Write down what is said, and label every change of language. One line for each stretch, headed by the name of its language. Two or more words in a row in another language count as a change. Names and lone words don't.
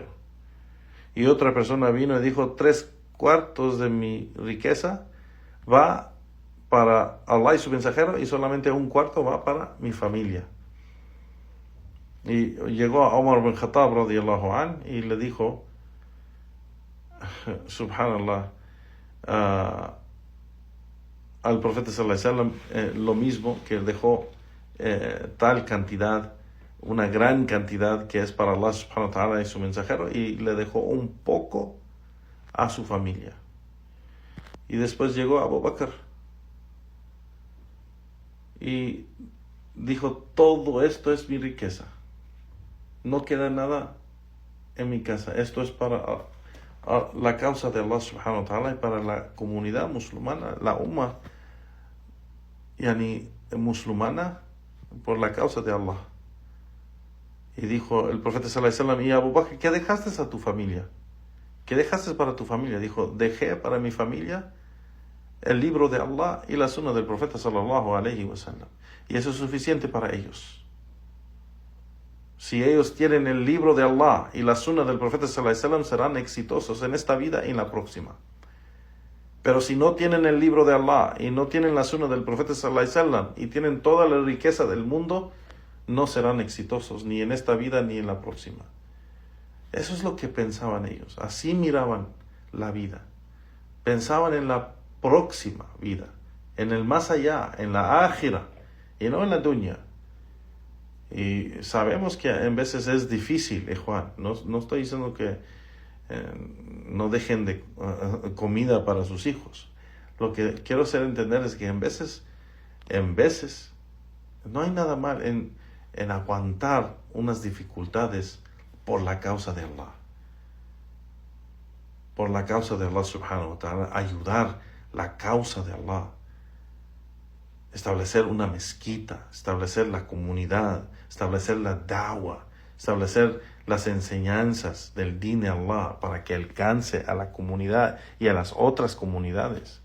Spanish: Y otra persona vino y dijo, 3/4 de mi riqueza va para Allah y su mensajero y solamente 1/4 va para mi familia. Y llegó a Omar ibn Khattab
Arabic: رضي الله عنه
Spanish: y le dijo, subhanallah, al profeta
Arabic: صلى الله عليه وسلم
Spanish: lo mismo, que dejó tal cantidad, una gran cantidad que es para Allah
Arabic: سبحانه وتعالى
Spanish: y su mensajero, y le dejó un poco a su familia. Y después llegó Abu Bakr y dijo, todo esto es mi riqueza, no queda nada en mi casa, esto es para la causa de Allah
Arabic: سبحانه وتعالى
Spanish: y para la comunidad musulmana, la umma musulmana, por la causa de Allah. Y dijo el profeta
Arabic: صلى الله عليه وسلم,
Spanish: y Abu Bakr, ¿qué dejaste a tu familia? ¿Qué dejaste para tu familia? Dijo, dejé para mi familia el libro de Allah y la sunna del profeta
Arabic: صلى الله عليه وسلم,
Spanish: y eso es suficiente para ellos. Si ellos tienen el libro de Allah y la sunna del profeta
Arabic: صلى الله عليه وسلم,
Spanish: serán exitosos en esta vida y en la próxima. Pero si no tienen el libro de Allah y no tienen la sunna del profeta
Arabic: صلى الله عليه وسلم
Spanish: y tienen toda la riqueza del mundo, no serán exitosos ni en esta vida ni en la próxima. Eso es lo que pensaban ellos. Así miraban la vida. Pensaban en la próxima vida, en el más allá, en la ákhira y no en la dunya. Y sabemos que en veces es difícil, Juan. No estoy diciendo que no dejen de comida para sus hijos. Lo que quiero hacer entender es que en veces no hay nada mal en aguantar unas dificultades por la causa de Allah. Por la causa de Allah
Arabic: سبحانه وتعالى,
Spanish: ayudar la causa de Allah. Establecer una mezquita, establecer la comunidad, establecer la da'wah, establecer las enseñanzas del din de Allah para que alcance a la comunidad y a las otras comunidades.